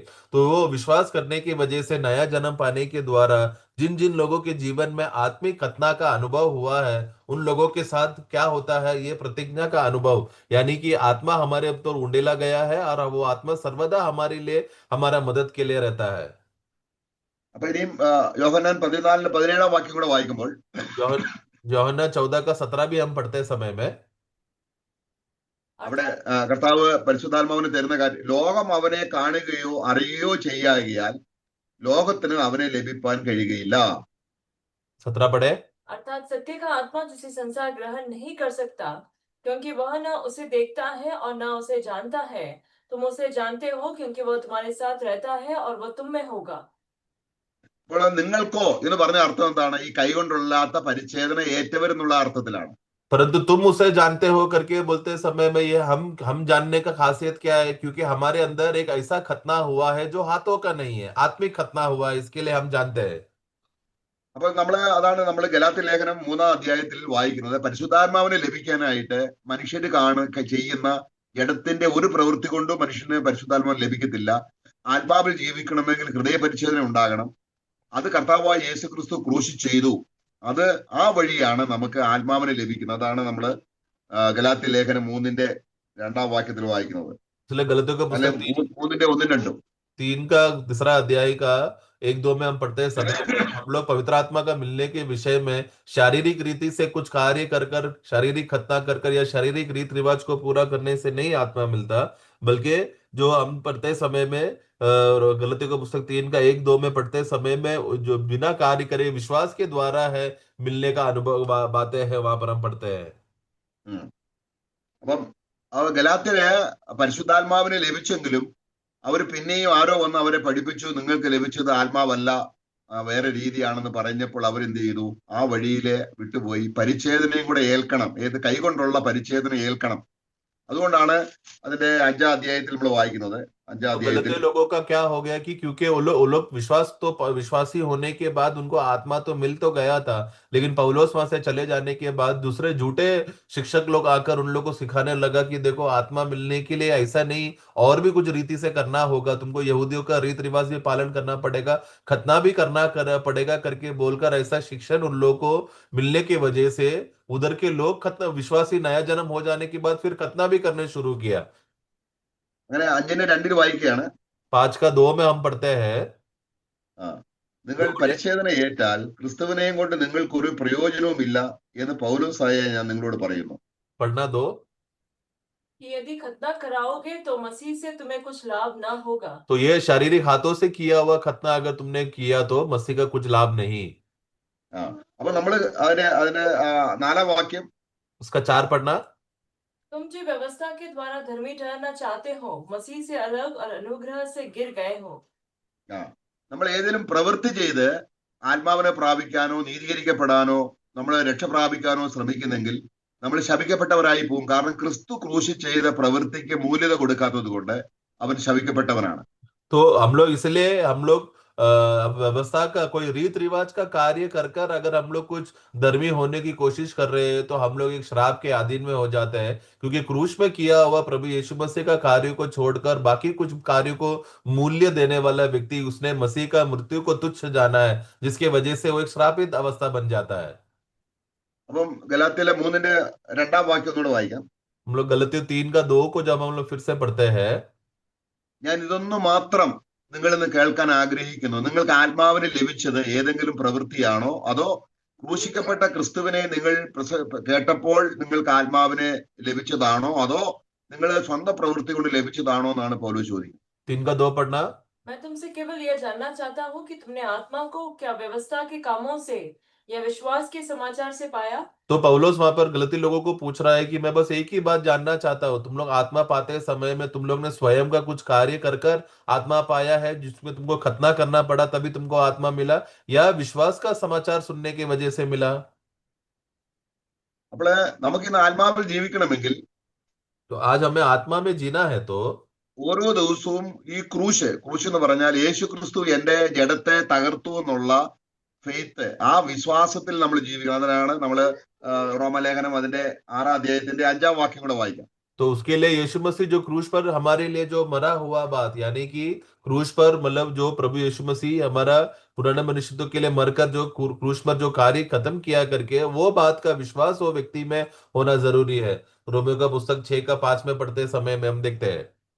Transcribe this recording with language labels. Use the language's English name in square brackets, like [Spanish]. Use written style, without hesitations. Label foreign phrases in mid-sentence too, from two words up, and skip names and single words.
[Hindi] तो वो विश्वास करने की वजह से नया जन्म पाने के द्वारा जिन जिन लोगों के जीवन में आत्मिक खतना का अनुभव हुआ है, उन लोगों के साथ क्या होता है, ये प्रतिज्ञा का अनुभव, यानी कि आत्मा हमारे अब तो उंडेला गया है और वो आत्मा सर्वदा हमारे लिए, हमारा मदद के लिए रहता है। [Malayalam] അപ്പൊ ഇനിയും യോഹന്നാൻ 14:17 വാക്യം കൂടെ വായിക്കുമ്പോൾ [Hindi] यौहन यूहन्ना 14 का 17 भी हम पढ़ते समय में। [Malayalam] അവിടെ [Hindi] अर्थात [Malayalam] കർത്താവ് പരിശുദ്ധാത്മാവിന് തരുന്ന കാര്യം, ലോകം അവനെ കാണുകയോ അറിയുകയോ ചെയ്യാകിയാൽ ലോകത്തിന് അവനെ ലഭിപ്പാൻ കഴിയുകയില്ല. [Hindi] 17 पढ़े। अर्थात सत्य का आत्मा जिसे संसार ग्रहण नहीं कर सकता, क्योंकि वह न उसे देखता है और न उसे जानता है। तुम उसे जानते हो क्योंकि वह तुम्हारे साथ रहता है और वह तुम में होगा। [Malayalam] ഇപ്പോൾ നിങ്ങൾക്കോ എന്ന് പറഞ്ഞ അർത്ഥം എന്താണ്? ഈ കൈകൊണ്ടുള്ളാത്ത പരിച്ഛേദന ഏറ്റവരെന്നുള്ള അർത്ഥത്തിലാണ്. [Hindi] परंतु तुम उसे जानते हो करके बोलते समय में ये हम जानने का खासियत क्या है, क्योंकि हमारे अंदर एक ऐसा खतना हुआ है जो हाथों का नहीं है, आत्मिक खतना हुआ है, इसके लिए हम जानते हैं। [Malayalam] അപ്പൊ അതാണ് നമ്മൾ ഗലാത്യ ലേഖനം 3-ാം അധ്യായത്തിൽ വായിക്കുന്നത്. പരിശുദ്ധാത്മാവിനെ ലഭിക്കാനായിട്ട് മനുഷ്യര് ചെയ്യുന്ന ജഡത്തിന്റെ ഒരു പ്രവൃത്തി കൊണ്ടും മനുഷ്യന് പരിശുദ്ധാത്മാവിനെ ലഭിക്കത്തില്ല. ആത്മാവിൽ ജീവിക്കണമെങ്കിൽ ഹൃദയ പരിച്ഛേദന ഉണ്ടാകണം. അത് കർത്താവായ യേശു ക്രിസ്തു ക്രൂശി ചെയ്തു. അത് ആ വഴിയാണ് നമുക്ക് ആത്മാവിനെ ലഭിക്കുന്നത്. അതാണ് നമ്മള് ഗലാത്യ ലേഖനം 3-ന്റെ 2-ാം വാക്യത്തിൽ വായിക്കുന്നത്. [Hindi] इसलिए गलतियों का [Malayalam] അല്ലെ [Hindi] पुस्तक [Malayalam] 3-ന്റെ 1-ഉം 2-ഉം. [Hindi] 3 का 2 अध्याय का 1-2 में हम पढ़ते हैं समय में हम लोग पवित्र आत्मा का मिलने के विषय में शारीरिक रीति से कुछ कार्य कर कर, शारीरिक खतना कर कर या शारीरिक रीत रिवाज को पूरा करने से नहीं आत्मा मिलता, बल्कि जो हम पढ़ते समय में गलतियों का पुस्तक 3 का 1-2 में पढ़ते समय में जो बिना कार्य करे विश्वास के द्वारा है मिलने का अनुभव बातें हैं, वहां पर हम पढ़ते हैं। ഉം. [Malayalam] അപ്പം ഗലാത്യര് പരിശുദ്ധാത്മാവിനെ ലഭിച്ചെങ്കിലും അവർ പിന്നെയും ആരോ വന്ന് അവരെ പഠിപ്പിച്ചു, നിങ്ങൾക്ക് ലഭിച്ചത് ആത്മാവല്ല, വേറെ രീതിയാണെന്ന് പറഞ്ഞപ്പോൾ അവരെന്ത് ചെയ്തു? ആ വഴിയിലെ വിട്ടുപോയി. പരിച്ഛേദനയും കൂടെ ഏൽക്കണം. ഏത് കൈകൊണ്ടുള്ള പരിച്ഛേദന ഏൽക്കണം. അതുകൊണ്ടാണ് അതിന്റെ 5-ാം അധ്യായത്തിൽ നമ്മൾ वाയിക്കുന്നത്. [Hindi] तो [Malayalam] 5-ാം അധ്യായത്തിൽ [Hindi] गलती लोगों का क्या हो गया कि क्योंकि वो लोग विश्वासी होने के बाद उनको आत्मा तो मिल तो गया था, लेकिन पौलुस वहां से चले जाने के बाद दूसरे झूठे शिक्षक लोग आकर उन लोग को सिखाने लगा कि देखो आत्मा मिलने के लिए ऐसा नहीं, और भी कुछ रीति से करना होगा, तुमको यहूदियों का रीत रिवाज भी पालन करना पड़ेगा, खतना भी पड़ेगा करके बोलकर ऐसा शिक्षण उन लोगों को मिलने की वजह से उधर के लोग खतना विश्वासी नया जन्म हो जाने के बाद फिर खतना भी करने शुरू किया। [Malayalam] അങ്ങനെ 5-ന്റെ 2-ൽ വായിക്കുകയാണ്. [Hindi] 5 का 2 में हम पढ़ते हैं। [Malayalam] ആ നിങ്ങൾ [Hindi] 2 पढ़े। [Malayalam] പരിച്ഛേദന ഏറ്റാൽ ക്രിസ്തുവിനെയും കൊണ്ട് നിങ്ങൾക്കൊരു പ്രയോജനവും ഇല്ല എന്ന് പൗലോസായ ഞാൻ നിങ്ങളോട് പറയുന്നു. [Hindi] पढ़ना 2। कि यदि खतना कराओगे तो मसीह से तुम्हें कुछ लाभ ना होगा। तो ये शारीरिक हाथों से किया हुआ खतना अगर तुमने किया तो मसीह का कुछ लाभ नहीं। [Malayalam] ആ അപ്പൊ നമ്മള് അതിന് 4-ാം വാക്യം. [Hindi] उसका 4 पढ़ना। तुम जो व्यवस्था के द्वारा धर्मी ठहरना चाहते हो, मसीह से अलग और अनुग्रह से गिर गए हो। [Malayalam] ആ നമ്മൾ ഏതെങ്കിലും പ്രവൃത്തി ചെയ്ത് ആത്മാവിനെ പ്രാപിക്കാനോ നീതീകരിക്കപ്പെടാനോ നമ്മൾ രക്ഷ പ്രാപിക്കാനോ ശ്രമിക്കുന്നെങ്കിൽ നമ്മൾ ശപിക്കപ്പെട്ടവരായി പോകും. കാരണം ക്രിസ്തു ക്രൂശി ചെയ്ത പ്രവൃത്തിക്ക് മൂല്യത കൊടുക്കാത്തത് കൊണ്ട് അവൻ ശപിക്കപ്പെട്ടവനാണ്. [Hindi] तो हम लोग इसलिए हम लोग व्यवस्था का कोई रीत रिवाज का कार्य कर कर अगर हम लोग कुछ धर्मी होने की कोशिश कर रहे हैं तो हम लोग एक श्राप के अधीन में हो जाते हैं, क्योंकि क्रूस में किया हुआ प्रभु यीशु मसीह का कार्य को छोड़कर बाकी कुछ कार्यों को मूल्य देने वाला व्यक्ति उसने मसीह का मृत्यु को तुच्छ जाना है, जिसके वजह से वो एक श्रापित अवस्था बन जाता है। [Malayalam] അപ്പം ഗലാത്യയിലെ 3-ന്റെ 2-ാം വാക്യം ഒന്നുകൂടെ വായിക്കാം. [Hindi] हम लोग गलतियों 3 का 2 को जब हम लोग फिर से पढ़ते हैं। [Malayalam] ഞാൻ ഇതൊന്നു മാത്രം നിങ്ങളിൽ നിന്ന് കേൾക്കാൻ ആഗ്രഹിക്കുന്നു. നിങ്ങൾക്ക് ആത്മാവിനെ ലഭിച്ചത് ഏതെങ്കിലും പ്രവൃത്തിയാണോ, അതോ ക്രൂശിക്കപ്പെട്ട ക്രിസ്തുവിനെ നിങ്ങൾ കേട്ടപ്പോൾ നിങ്ങൾക്ക് ആത്മാവിനെ ലഭിച്ചതാണോ, അതോ നിങ്ങൾ സ്വന്തം പ്രവൃത്തി കൊണ്ട് ലഭിച്ചതാണോ എന്നാണ് പൗലോസ് ചോദിക്കുന്നത്. [Hindi] 3 का 2 पढ़ना। मैं तुमसे केवल यह जानना चाहता हूँ कि तुमने आत्मा को क्या व्यवस्था के कामों से या विश्वास के समाचार से पाया। तो पौलुस वहां पर गलती लोगों को पूछ रहा है कि मैं बस एक ही बात जानना चाहता हूँ, तुम लोग आत्मा पाते समय में तुम लोग ने स्वयं का कुछ कार्य कर कर आत्मा पाया है जिसमें तुमको खतना करना पड़ा तभी तुमको आत्मा मिला, या विश्वास का समाचार सुनने की वजह से मिला। [Malayalam] അപ്പോൾ നമുക്കിന്ന് ആത്മാവിൽ ജീവിക്കണമെങ്കിൽ [Hindi] तो आज हमें आत्मा में जीना है तो [Malayalam] ഓരോ ദിവസവും ഈ ക്രൂശ് എന്ന് പറഞ്ഞാൽ യേശു ക്രിസ്തു എന്റെ ജഡത്തെ തകർത്തു എന്നുള്ള ഫെയ്ത്ത്, ആ വിശ്വാസത്തിൽ നമ്മൾ ജീവിക്കണം. അതിനാണ് നമ്മൾ റോമലേഖനം അതിന്റെ 6-ാം അധ്യായത്തിന്റെ 5-ാം വാക്യം കൂടെ वाइക്കാം. [Hindi] तो उसके लिए यीशु मसीह जो क्रूस पर हमारे लिए जो मरा हुआ बात, यानी कि क्रूस पर मतलब जो प्रभु यीशु मसीह हमारा पुराने मनुष्यत्व के लिए मरकर जो क्रूस पर जो कार्य खत्म किया करके, वो बात का विश्वास वो व्यक्ति में होना जरूरी है। रोमियो का पुस्तक 6 का 5 में पढ़ते समय में हम देखते हैं,